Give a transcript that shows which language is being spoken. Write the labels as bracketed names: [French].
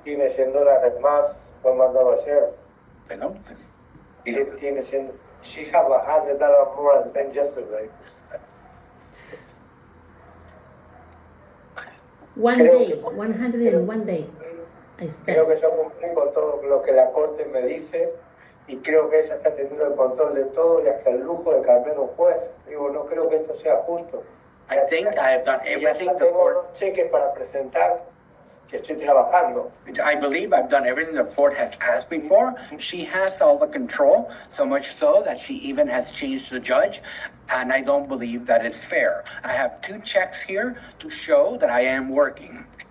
[Spanish] Tiene $100 más, fue mandado ayer. Perdón. Tiene 100. [English] She have $100 more than yesterday. One day, 101 day. I spent. [Spanish] Creo que yo cumplí con todo lo que la corte me dice y creo que ella está teniendo el control de todo y hasta el lujo de cambiar un juez. Digo, no creo que esto sea justo. [English] I think I have done everything the [Spanish] Tengo [English] court. [Spanish] dos cheques para presentar que estoy trabajando. [English] I believe I've done everything the court has asked me for. She has all the control, so much so that she even has changed the judge, and I don't believe that it's fair. I have 2 checks here to show that I am working.